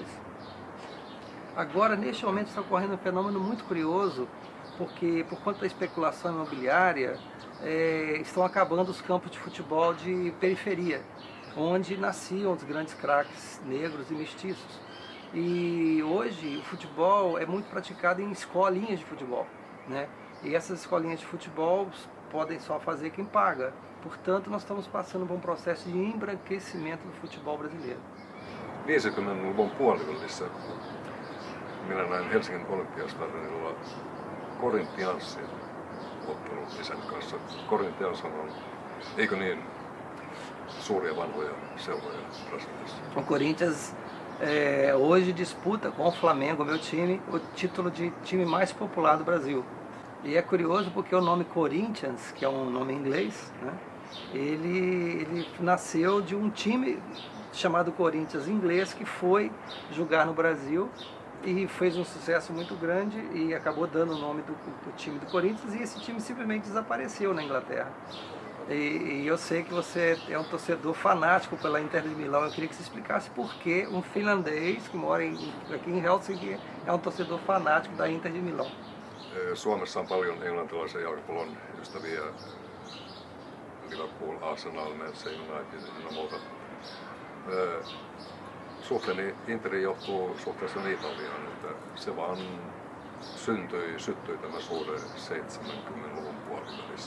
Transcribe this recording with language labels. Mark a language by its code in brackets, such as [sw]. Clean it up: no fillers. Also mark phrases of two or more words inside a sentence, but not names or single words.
[pt] Agora, neste momento, está ocorrendo um fenômeno muito curioso, porque por conta da especulação imobiliária, estão acabando os campos de futebol de periferia, onde nasciam os grandes craques negros e mestiços. E hoje o futebol é muito praticado em escolinhas de futebol, né? E essas escolinhas de futebol podem só fazer quem paga. Portanto, nós estamos passando por um processo de embranquecimento do futebol brasileiro. [fi] 50-luvun puolivälissä minä näin Helsingin Olympiastadionilla Corinthiansin ottelun isän kanssa. Corinthians on, eikö niin, suuria vanhoja seuroja Brasiliassa? [pt] O Corinthians hoje disputa com o Flamengo, meu time, o título de time mais popular do Brasil. E é curioso porque o nome Corinthians, que é um nome inglês, né, ele nasceu de um time chamado Corinthians inglês que foi jogar no Brasil e fez um sucesso muito grande e acabou dando o nome do time do Corinthians, e esse time simplesmente desapareceu na Inglaterra. E eu sei que você é um torcedor fanático pela Inter de Milão. Eu queria que você explicasse por que um finlandês que mora aqui em Helsinki é um torcedor fanático da Inter de Milão. [fi] Suomessa on paljon englantilaisia jalkapallon ystäviä. Liverpool, Arsenal, Manchester United ja muuta. Suhteeni Interin johtuu suhteessa Italiaan, että se vaan syttyi tämä suhde 70-luvun puolivälissä.